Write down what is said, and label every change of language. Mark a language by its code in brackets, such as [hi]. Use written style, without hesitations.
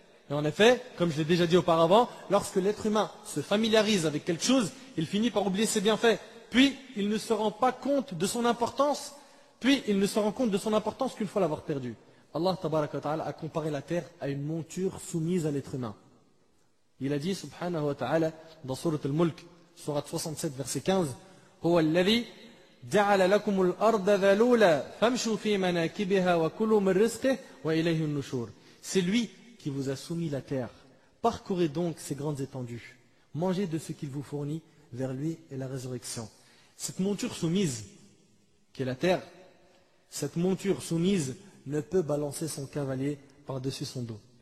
[fr] Et en effet, comme je l'ai déjà dit auparavant, lorsque l'être humain se familiarise avec quelque chose, il finit par oublier ses bienfaits. Puis, il ne se rend pas compte de son importance, qu'une fois l'avoir perdu. Allah tabaraka wa ta'ala a comparé la terre à une monture soumise à l'être humain. Il a dit, [ar] subhanahu wa ta'ala, [fr] dans Surat al-Mulk, Surat 67, verset 15, [ar] هو الذي جعل لكم الأرض ذلولا فامشوا في مناكبها وكلوا من رزقه وإليه النشور. [fr] C'est lui qui vous a soumis la terre. Parcourez donc ces grandes étendues. Mangez de ce qu'il vous fournit, vers lui est la résurrection. Cette monture soumise, qui est la terre, cette monture soumise ne peut balancer son cavalier par-dessus son dos.